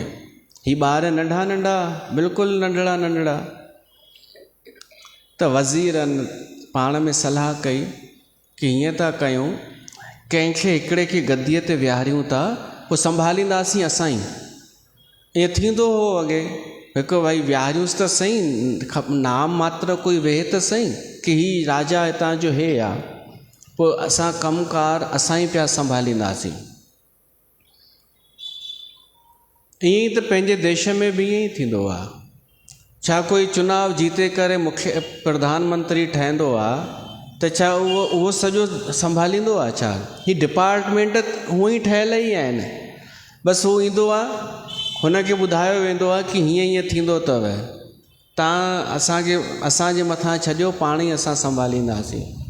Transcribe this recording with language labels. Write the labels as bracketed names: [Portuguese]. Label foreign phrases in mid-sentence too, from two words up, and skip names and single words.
[Sindhi] ही ॿार नंढा नंढा, बिल्कुलु नंढड़ा। त वज़ीरनि पाण में सलाह कई कि हीअं था कयूं, कंहिंखे हिकिड़े खे गद्दीअ ते विहारियूं था, पोइ संभालींदासीं असां ई। ईअं थींदो हो अॻे, हिकु भाई विहारियूंसि त सही, नाम मात्र कोई वेहे त सही कि ही राजा हितां जो हे आ, पोइ असां कमकार असां ई पिया संभालींदासीं। ईअं ई त पंहिंजे देश में बि ईअं ई थींदो आहे। छा कोई चुनाव जीते करे मुख्य प्रधानमंत्री ठहंदो आहे त छा उहो सॼो संभालींदो आहे? छा ही डिपार्टमेंट हूअं ई ठहियल ई आहिनि, बसि हू ईंदो आहे, हुनखे ॿुधायो वेंदो आहे कि हीअं थींदो अथव, तव्हां असांजे मथां छॾियो, पाण ई असां संभालींदासीं।